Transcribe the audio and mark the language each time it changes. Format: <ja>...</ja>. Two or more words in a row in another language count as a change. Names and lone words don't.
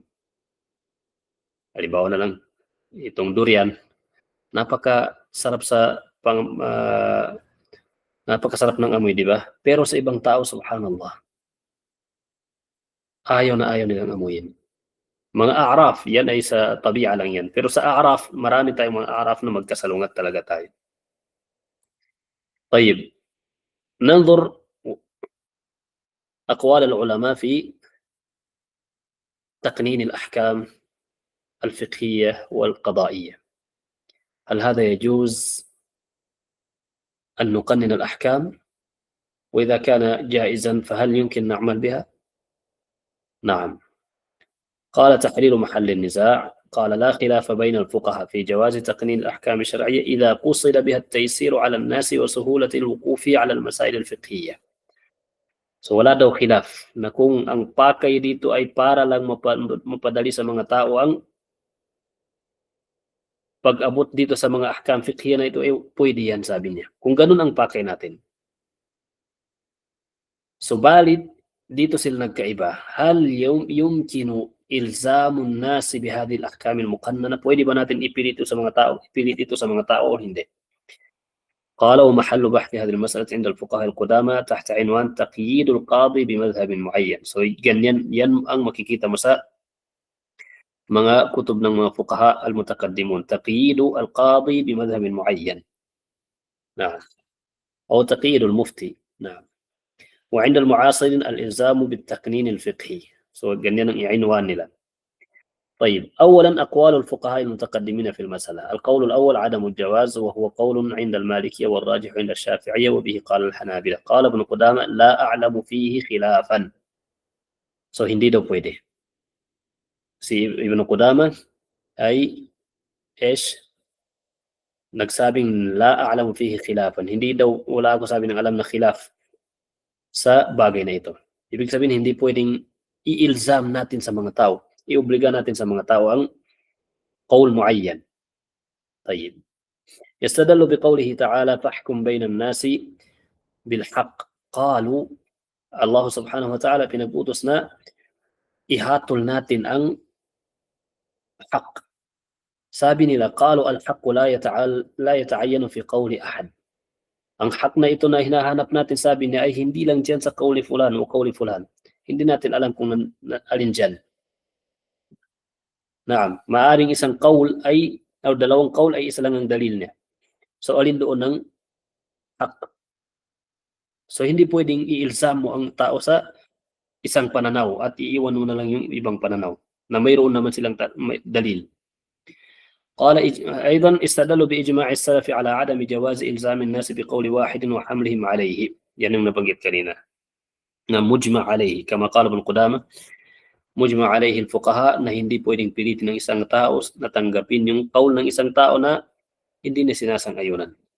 <tl>Halimbawa na lang, itong durian, napakasarap napakasarap ng amoy, di ba? Pero sa ibang tao, subhanallah, ayaw na ayaw nilang amuyin. Mga a'raf, yan ay sa tabi'a lang yan. Pero sa a'raf, marami tayong mga a'raf na magkasalungat talaga tayo.</tl> <ar>طيب ننظر أقوال العلماء في تقنين الأحكام الفقهية والقضائية. هل هذا يجوز أن نقنن الأحكام؟ وإذا كان جائزا فهل يمكن نعمل بها؟ نعم. قال تحرير محل النزاع. قال لا خلاف بين الفقهاء في جواز تقنين الأحكام الشرعية إذا قصد بها التيسير على الناس وسهولة الوقوف على المسائل الفقهية.</ar> <tl>So wala daw khilaf na kung ang pakay dito ay para lang mapadali sa mga tao ang pag-abot dito sa mga</tl> <ar>أحكام فقهية</ar> <tl>na ito, pwede yan, sabi niya. Kung ganun ang pakay natin. Subalit, dito sila nagkaiba.</tl> <ar>هل يمكن إلزام الناس بهذه الأحكام المقننة?</ar> <tl>Pwede ba natin ipilit ito sa mga tao? Ipilit ito sa mga tao o hindi?</tl> <ar>قال ومحل بحث هذه المسألة عند الفقهاء القدامى تحت عنوان تقييد القاضي بمذهب معين.</ar> <tl>So ganyan yan ang makikita mo sa mga kutub ng mga</tl> <ar>الفقهاء المتقدمون. تقييد القاضي بمذهب معين. نعم. أو تقييد المفتي. نعم. وعند المعاصرين الإلزام بالتقنين الفقهي.</ar> <tl>So ganyan ang عنوان nila.</tl> <ar>طيب أولا أقوال الفقهاء المتقدمين في المسألة. القول الأول عدم الجواز وهو قول عند المالكية والراجح عند الشافعية وبه قال الحنابلة. قال ابن قدامة لا أعلم فيه خلافا.</ar> <tl>So hindi daw pwede. Si Ibn Qudamah ay nagsabing</tl> <ar>لا أعلم فيه خلافا.</ar> <tl>Hindi daw, wala ako sabi ng alam na khilaf sa bagay na ito. Ibig sabihin hindi pwedeng i-ilzam natin sa mga tao, i-obliga natin sa mga tao ang</tl> <ar>قول معين. طيب يستدل بقوله تعالى فاحكم بين الناس بالحق.</ar> <tl>قالوا</tl> <ar>الله سبحانه وتعالى</ar> <tl>pinag-utos na ihatol natin ang haq. Sabi nila</tl> <ar>قالوا الحق لا يتعين في قول أحد.</ar> <tl>Ang haq na ito na hinahanap natin, sabi niya, ay hindi lang dyan sa</tl> <ar>قول فلان</ar> <tl>o</tl> <ar>قول فلان.</ar> <tl>Hindi natin alam kung alin dyan. Naam, maaring isang qawl ay o dalawang qawl ay isa lang ang dalil niya. So alin doon ng haq? So hindi pwedeng i-ilzam mo ang tao sa isang pananaw at iiwan mo na lang yung ibang pananaw na mayroon naman silang dalil.</tl> <ar>قال أيضا استدلوا بإجماع السلف على عدم جواز إلزام الناس بقول واحد وحملهم عليه. يعني نبغيت كلينا مجمع عليه كما قال ابن قدامة مجمع عليه الفقهاء</ar> <tl>na hindi pwedeng pilitin ng isang tao na tanggapin yung qawl ng isang tao na hindi na sinasang-ayunan.</tl>